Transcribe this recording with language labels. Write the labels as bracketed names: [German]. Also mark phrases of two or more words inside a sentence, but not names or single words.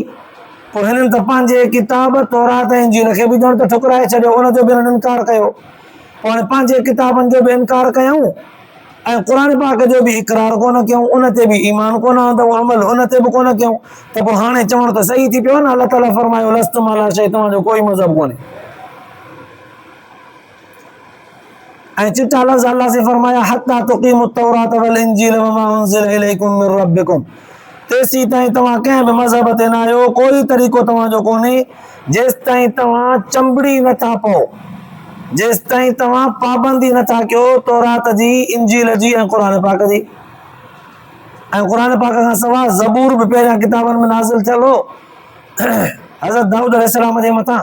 [Sindhi] पोइ हिननि त पंहिंजे किताब तौरात ऐं इंजील खे बि ॼण त ठुकराए छॾियो, उनजो बि हिननि इनकार कयो। पोइ हाणे पंहिंजे किताबनि जो बि इनकार कयूं ऐं क़ुर पाक जो बि इक़रार कोन कयूं, उन ते बि ईमान कोन आंदो, अमल उन ते बि कोन कयूं, त पोइ हाणे चवणु त सही थी पियो न। अलाह ताला फरमायो [Arabic] لستم على شيء, [Sindhi] तव्हांजो कोई मज़हब कोन्हे। ऐं चिटा लफ़्ज़ अलाह से फरमाया [Arabic] حتى تقيموا التوراة والإنجيل وما أنزل إليكم من ربكم, [Sindhi] तेसी ताईं तव्हां कंहिं बि मज़हब ते न आहियो, कोई तरीक़ो तव्हांजो कोन्हे जेसि ताईं तव्हां चंबड़ी नथा पाओ, जेसि ताईं तव्हां पाबंदी नथा कयो तौरात जी, इंजील जी ऐं क़ुर पाक जी। ऐं क़ुर पाक खां सवाइ ज़बूर बि पहिरियां किताबनि में नाज़िल थियल हो हज़रत दाऊद अलैहिस्सलाम जे मथां।